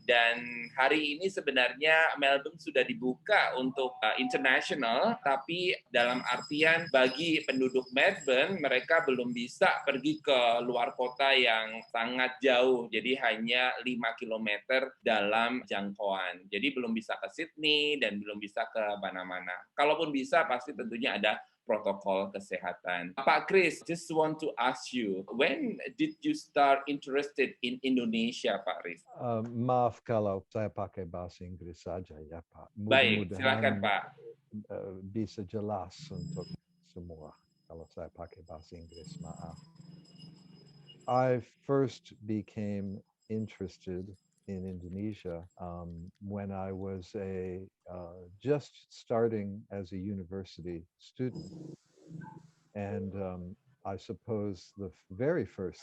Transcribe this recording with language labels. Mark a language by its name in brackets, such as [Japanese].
[Indonesian] Dan hari ini sebenarnya Melbourne sudah dibuka untuk international, tapi dalam artian bagi penduduk Melbourne, mereka belum bisa pergi ke luar kota yang sangat jauh, jadi hanya 5 kilometer dalam jangkauan. Jadi belum bisa ke Sydney dan belum bisa ke mana-mana. Kalaupun bisa, pasti tentunya ada protokol kesehatan. [English] Pak Chris, just want to ask you, when did you start interested in Indonesia, Pak Chris? [Indonesian] Maaf kalau saya pakai bahasa Inggris saja ya, Pak. Baik, silakan Pak. Bisa jelas untuk semua kalau saya pakai bahasa Inggris, maaf. [English] I first became interested in Indonesia when I was just starting as a university student. And I suppose the very first